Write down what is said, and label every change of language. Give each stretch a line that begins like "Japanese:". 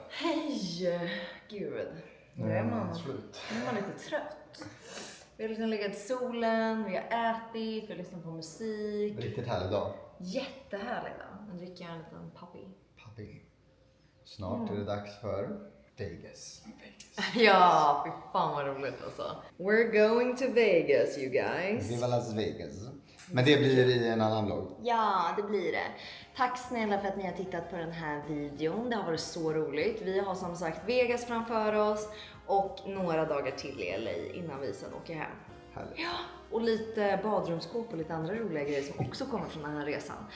Swedish: Hej! Gud. Nu är man lite trött. Vi har liksom legat i solen, vi har ätit, vi har lyssnat på musik. Riktigt härlig dag. Jättehärlig dag. Nu dricker jag en liten puppy. Papi. Snart är det dags för Vegas. Ja, fy fan vad roligt alltså.
English: We're going to Vegas, you guys.
Swedish: Viva Las Vegas. Men det blir i en annan vlogg. Ja, det blir det. Tack snälla för att ni har tittat på den här videon. Det har varit så roligt. Vi har som sagt Vegas framför oss och några dagar till i LA innan vi sen åker hem. Härligt. Ja, och lite badrumsskåp och lite andra roliga grejer som också kommer från den här resan.